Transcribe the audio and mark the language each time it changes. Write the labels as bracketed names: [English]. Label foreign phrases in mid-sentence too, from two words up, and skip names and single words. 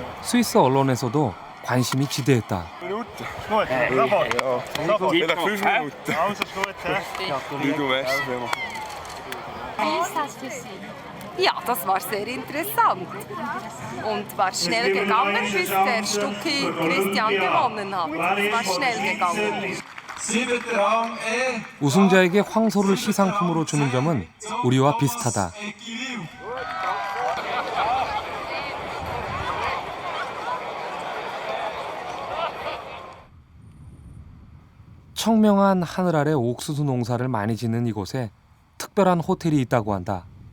[Korean] 스위스 언론에서도 관심이 지대했다. [German] Ja, das war sehr interessant und war schnell gegangen, bis der Stucki Christian gewonnen hat. Es war schnell gegangen. [Korean] 우승자에게 황소를 시상품으로 주는 점은 우리와 비슷하다. 청명한 하늘 아래 옥수수 농사를 많이 짓는 이곳에 특별한 호텔이 있다고 한다.